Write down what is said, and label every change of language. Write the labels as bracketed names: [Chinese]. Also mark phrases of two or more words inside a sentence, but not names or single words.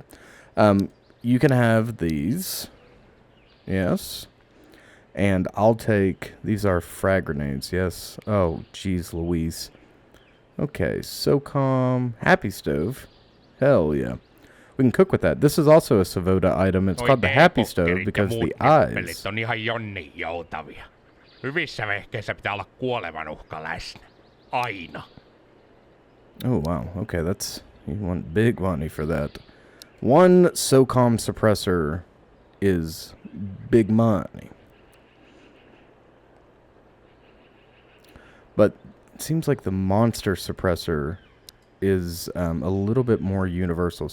[English] You can have these, yes, and I'll take these are frag grenades. Yes. Oh geez, Louise. Okay, SOCOM, Happy Stove. Hell yeah. We can cook with that. This is also a Savoda item. It's called the Happy Stove because the eyes. [Finnish] Pelit on ihan jonni joutavia. Hyvissä vehkeissä pitää olla kuolevan uhka läsnä. Aina. [English] Oh wow, okay, that's... You want big money for that. One SOCOM suppressor is big money. But it seems like the monster suppressor is a little bit more universal.